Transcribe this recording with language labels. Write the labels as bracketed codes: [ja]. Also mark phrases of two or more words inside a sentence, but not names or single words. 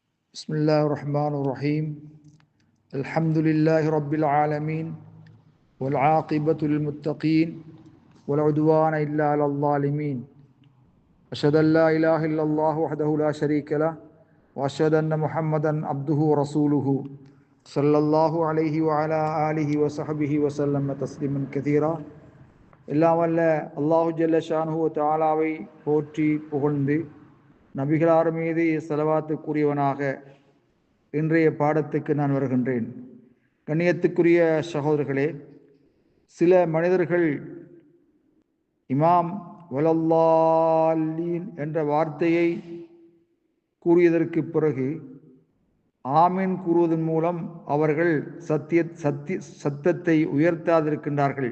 [ar] بسم الله الرحمن الرحيم الحمد لله رب العالمين والعاقبة للمتقين ولا عدوان إلا على الظالمين أشهد أن لا إله إلا الله وحده لا شريك له وأشهد أن محمدا عبده ورسوله صلى الله عليه وعلى آله وصحبه وسلم تسليما كثيرا [ta] எல்லாம் வல்ல அல்லாஹு ஜல்ல ஷானுஹு தஆலாவை போற்றி புகழ்ந்து நபிகளார் மீது ஸலவாத்துக்குரியவனாக இன்றைய பாடத்துக்கு நான் வருகின்றேன். கண்ணியத்துக்குரிய சகோதரர்களே, சில மனிதர்கள் இமாம் வலல்லாலீன் என்ற வார்த்தையை கூறியதற்கு பிறகு ஆமீன் கூறுவதன் மூலம் அவர்கள் சத்தத்தை உயர்த்தாதிருக்கின்றார்கள்.